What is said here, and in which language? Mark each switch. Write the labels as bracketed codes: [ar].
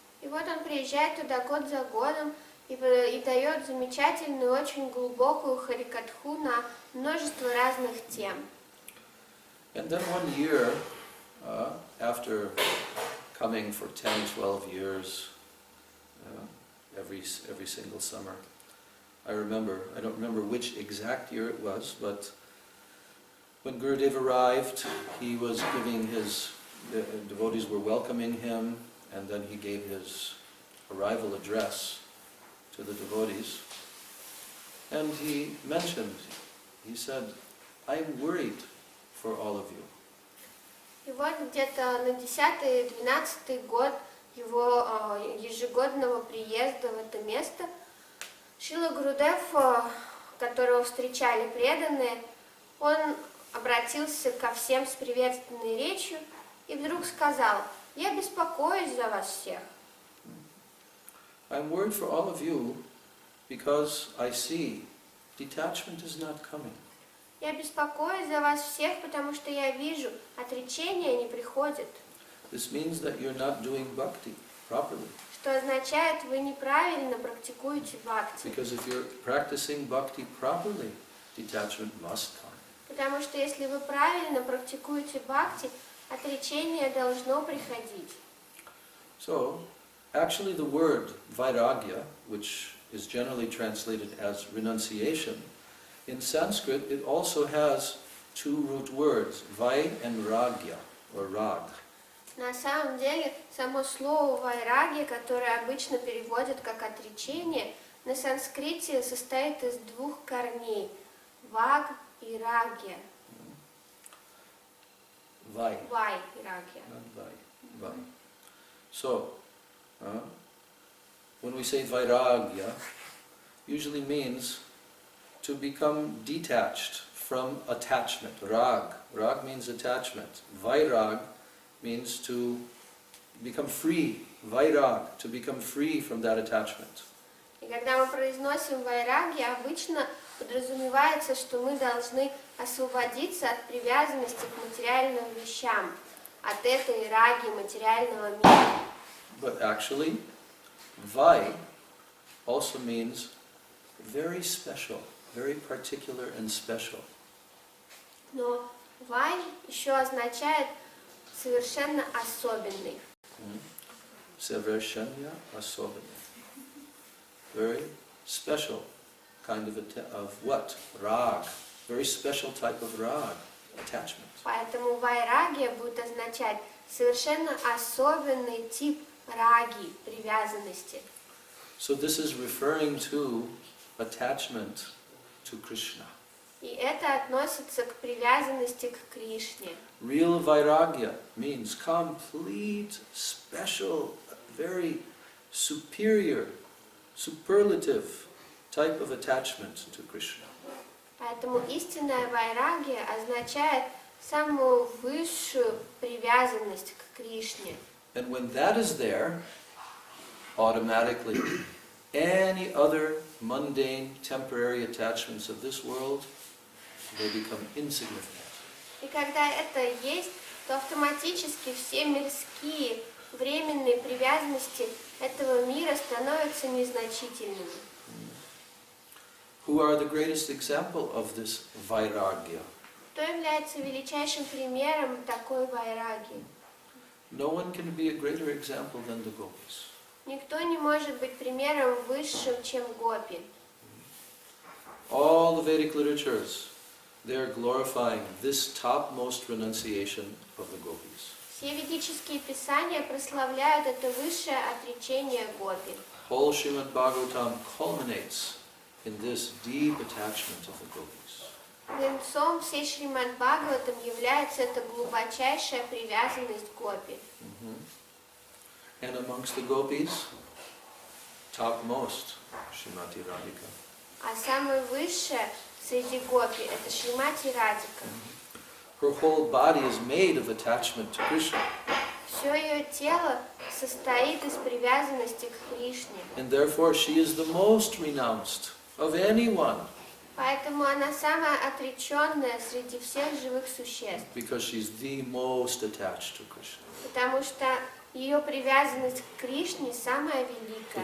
[ru] И вот он приезжает туда год за годом и дает замечательную, очень глубокую харикатху на множество разных тем. [en] And then one year, after coming for 10-12 years, every single summer, I don't remember which exact year it was, but when Gurudev arrived, he was giving the devotees were welcoming him, and then he gave his arrival address to the devotees. And he said, I'm worried for all of you. [ru] И вот где-то на 10-12 год его ежегодного приезда в это место Шрила Гурудев, которого встречали преданные, он обратился ко всем с приветственной речью и вдруг сказал: «Я беспокоюсь за вас всех». [en] I'm worried for all of you because I see detachment is not coming. [ru] Я беспокоюсь за вас всех, потому что я вижу, отречение не приходит. [en] This means that you're not doing bhakti properly. [ru] Что означает, вы неправильно практикуете бхакти. [en] Because if you're practicing bhakti properly, detachment must come. [ru] Потому что если вы правильно практикуете бхакти, отречение должно приходить. [en] So, actually the word vairagya, which is generally translated as renunciation, in Sanskrit it also has two root words, vai and ragya, or rag. [ru] На самом деле, само слово вайраги, которое обычно переводят как отречение, на санскрите состоит из двух корней – ваг и рагья. [en] Vai. [ru] Вай и рагья. [en] Not vai. Vai. So, when we say vairagya, usually means to become detached from attachment. Rag. Rag means attachment. Vairag means to become free. Vairag, to become free from that attachment. [ru] И когда мы произносим вайраги, обычно подразумевается, что мы должны освободиться от привязанности к материальным вещам, от этой раги материального мира. [en] But actually, vai also means very special, very particular and special. [ru] Но вай еще означает совершенно особенный. Совершенно особенный. [en] Very special kind of what? Rag. Very special type of rag, attachment. [ru] Поэтому вайрагия будет означать совершенно особенный тип раги, привязанности. [en] So this is referring to attachment to Krishna. [ru] И это относится к привязанности к Кришне. [en] Real vairagya means complete, special, very superior, superlative type of attachment to Krishna. [ru] Поэтому истинная вайрагия означает самую высшую привязанность к Кришне. [en] And when that is there, automatically any other mundane, temporary attachments of this world, they become insignificant. [ru] И когда это есть, то автоматически все мирские, временные привязанности этого мира становятся незначительными. [en] Who are the greatest example of this vairagya? [ru] Кто является величайшим примером такой вайраги? [en] No one can be a greater example than the gopis. [ru] Никто не может быть примером высшим, чем гопи. [en] All the Vedic literatures, they are glorifying this topmost renunciation of the gopis. [ru] Все ведические писания прославляют это высшее отречение гопи. [en] Whole Srimad Bhagavatam culminates in this deep attachment of the gopis. [ru] Венцом всей Шримад Бхагаватам является эта глубочайшая привязанность гопи. [en] And amongst the gopis, topmost, Srimati Radhika. [ru] А самое высшее среди гопи это Шримати Радика. [en] Her whole body is made of attachment to Krishna. [ru] Все ее тело состоит из привязанности к Кришне. [en] And therefore she is the most renounced of anyone. [ru] Поэтому она самая отреченная среди всех живых существ. [en] Because she's the most attached to Krishna. [ru] Потому что ее привязанность к Кришне самая великая.